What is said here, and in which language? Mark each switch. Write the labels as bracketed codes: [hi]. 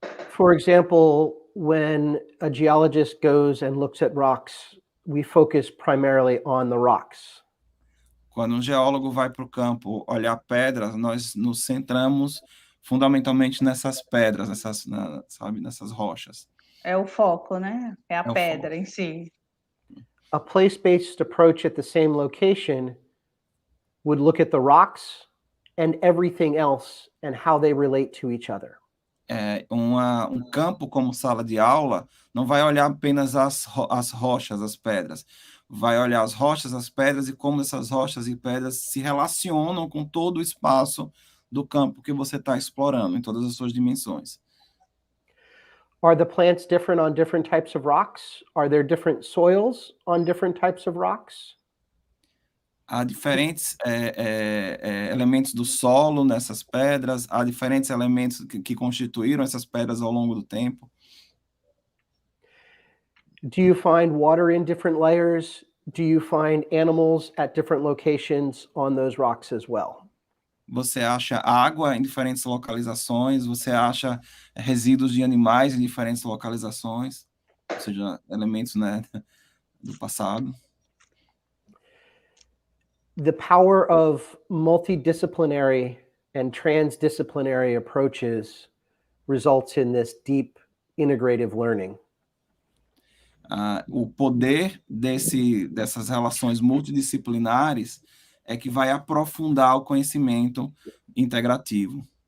[en] For example, when a geologist goes and looks at rocks, we focus primarily on the rocks. [pt] Quando um geólogo vai para o campo olhar pedras, nós nos centramos fundamentalmente nessas pedras, nessas rochas. É o foco, né? É a pedra em si. [en] A place-based approach at the same location would look at the rocks and everything else and how they relate to each other. [pt] Um campo como sala de aula não vai olhar apenas as rochas, as pedras. Vai olhar as rochas, as pedras e como essas rochas e pedras se relacionam com todo o espaço do campo que você está explorando, em todas as suas dimensões. [en] Are the plants different on different types of rocks? Are there different soils on different types of rocks? [pt] Há diferentes elementos do solo nessas pedras, há diferentes elementos que constituíram essas pedras ao longo do tempo. [en] Do you find water in different layers? Do you find animals at different locations on those rocks as well? [pt] Você acha água em diferentes localizações, você acha resíduos de animais em diferentes localizações, ou seja, elementos, né, do passado. [en] The power of multidisciplinary and transdisciplinary approaches results in this deep integrative learning. [pt] O poder dessas relações multidisciplinares é que vai aprofundar o conhecimento integrativo.